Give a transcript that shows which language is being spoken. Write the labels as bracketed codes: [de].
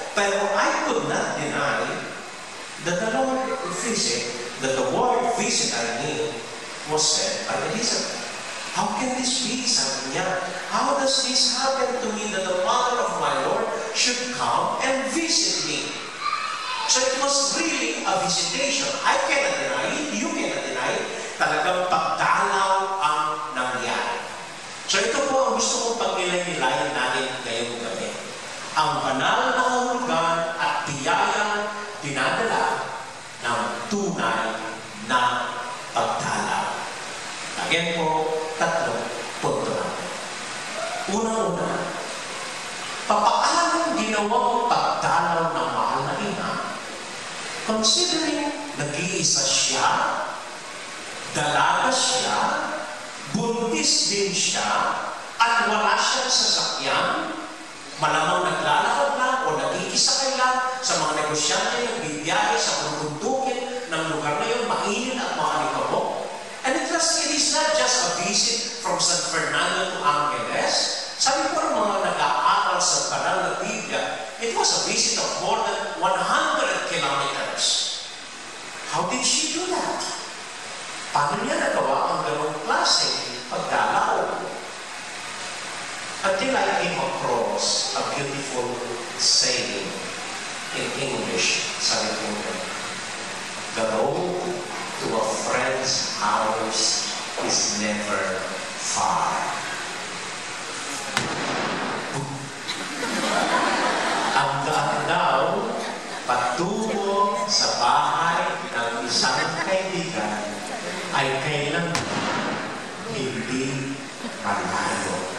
[en] Pero I could not deny that the Lord visit, that the word visit I mean was said by Elizabeth. How can this be? [tl] Sabi niya, [en] how does this happen to me that the mother of my Lord should come and visit me? So it was really a visitation. I cannot deny it, you cannot deny it. [tl] Talagang pagdalaw ang nangyari. So ito po ang gusto kong pag-nilay-nilayan natin ngayong gabi. Ang banal na kahulugan at biyayang dinadala ng tunay na pagdalaw. Again po, tatlong punto natin. Unang-una, papaanong ginawang pagdalaw ng mahal na ina, considering nag-iisa siya, dalaga siya, buntis din siya, at wala siyang sasakyan, malamang naglalakad lang o nagkikisakay lang sa mga negosyante yung bibiyahe sa bundundukin ng lugar na yun, mainit at makalikabok. [en] And it is not just a visit from San Fernando to Angeles. [tl] Sabi po ng mga nag-aaral sa banal na Biblia, [en] it was a visit of more than 100 kilometers. How did she do that? [tl] Paano niya nagawa ang ganong klase pagdalaw? [en] Until I came across a beautiful saying in English, [tl] sabi po niya, [en] the road to a friend's house is never far. [tl] Ang daan daw patungo sa bahay ng isang kaibigan ay kailan hindi malayo.